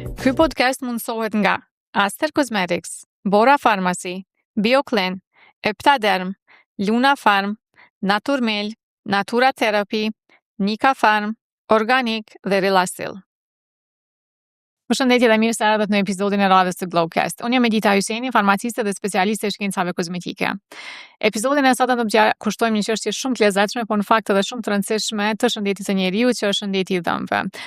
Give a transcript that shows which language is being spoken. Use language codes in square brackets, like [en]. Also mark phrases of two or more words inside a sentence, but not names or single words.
[sq] Ky podcast mundësohet nga Aster Cosmetics, Bora Pharmacy, BioClean, Eptaderm, Luna Farm, Naturmel, Natura Therapy, Nika Farm, Organic dhe Relasil. Përshëndetje dhe mirë se erdhët në episodin e radhës të Glowcast. Unë jam Edita Hyseni, farmaciste dhe specialiste e shkencave kozmetike. Episodin e sotëm do të kushtojmë një çështje shumë të lezetshme, por në fakt edhe shumë të rëndësishme të shëndetit të njeriu, që është shëndeti i dhëmbëve.